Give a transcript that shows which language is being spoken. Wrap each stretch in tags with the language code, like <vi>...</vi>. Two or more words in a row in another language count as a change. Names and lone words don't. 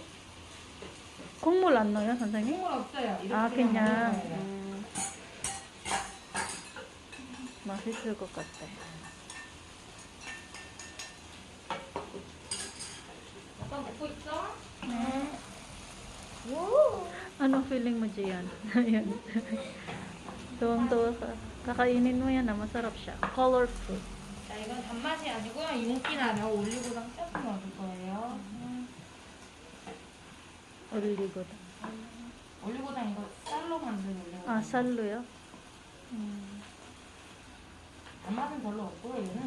<ko>국물 안 넣어요, 선생님? 국물 없어요. 이렇게 아, 그냥. 먹는 거예요. 맛있을 것 같아. 약간 먹고 있어? 네. 오.</ko> <tl>Anong feeling mo, Gian? Ayan. Tuwang-tuwa ka. Kakainin mo yan, masarap siya. Colorful.</tl> <ko>자, 이건 단맛이 아니고요. 윤기나 올리고당 조금 넣어줄 거예요. 올리고당. 올리고당 이거 쌀로 만든 올리고당. 아, 쌀로요? 단맛은 별로 없고 얘는.</ko>